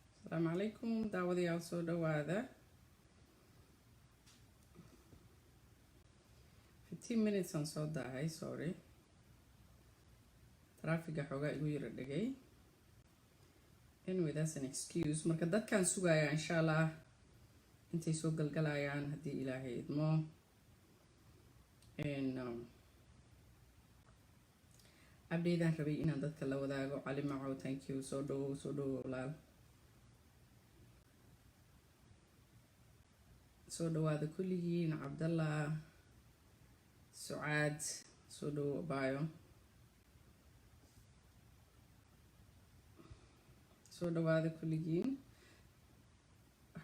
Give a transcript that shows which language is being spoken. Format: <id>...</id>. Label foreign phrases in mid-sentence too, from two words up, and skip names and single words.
<ar>السلام عليكم</ar> <so>داوديال soo dhawaada 15 minutes aan soo daahay</so> <en>sorry traffic</en> <so>xoogaa igu yara dhagay</so> <en>anyway that's an excuse</en> <so>marka dadkan sugaya</so> <ar>insha Allah</ar> <so>intay soo galgalayaan hadii Ilaahay idmo</so> <en>and update-aan</en> <so>rabay inaan dadka la wadaago cali macow</so> <en>thank you</en> <so>soo dhawo walaal soo dhawaada kulligiin Cabdallah Sucaad soo dhawo baayo soo dhawaada kulligiin wax</so>